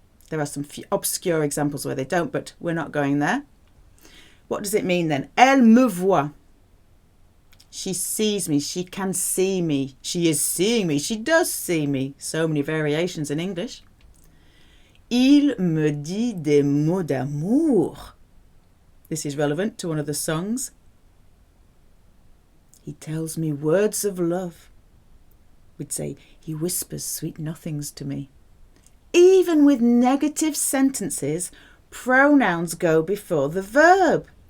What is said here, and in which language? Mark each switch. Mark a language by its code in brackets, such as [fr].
[en] There are some obscure examples where they don't, but we're not going there. What does it mean then? [fr] Elle me voit. [en] She sees me. She can see me. She is seeing me. She does see me. So many variations in English. [fr] Il me dit des mots d'amour. [en] This is relevant to one of the songs. He tells me words of love. We'd say, he whispers sweet nothings to me. Even with negative sentences, pronouns go before the verb.